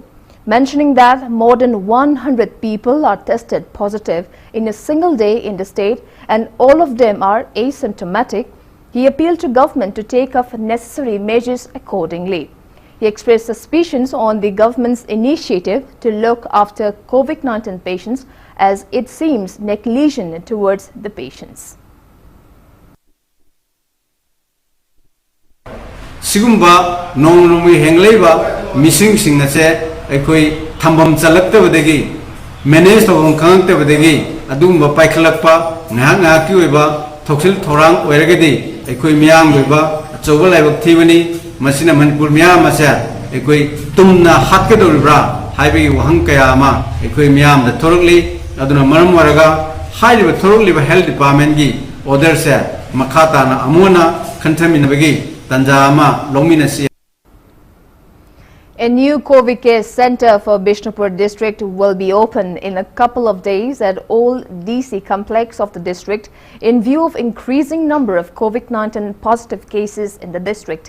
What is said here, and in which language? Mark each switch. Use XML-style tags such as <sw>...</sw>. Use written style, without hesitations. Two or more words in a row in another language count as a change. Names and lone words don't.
<en>Mentioning that more than 100 people are tested positive in a single day in the state and all of them are asymptomatic, he appealed to government to take up necessary measures accordingly. He expressed suspicions on the government's initiative to look after COVID-19 patients as it seems negligent towards the patients.</en> <mni>Sigumba nong hengleba missing sing nase ekoi thambam chalaktabadegi manage tawong khangtabadegi adumba paikhalakpa ngha ngha ki oiba thoksil thorang oiragedi ekoi miyam oiba achobal laibak thibani masina Manipur miyam asa ekoi tumna hakkedoribra haibi wahang kaya ama ekoi miyam da thorokli aduna maram waraga haiba thorokli ba</mni> <en>health department</en> <mni>gi order se makhata na amona khantaminabagi</mni> <en>A new COVID care center for Bishnupur district will be opened in a couple of days at old DC complex of the district in view of increasing number of COVID-19 positive cases in the district.</en>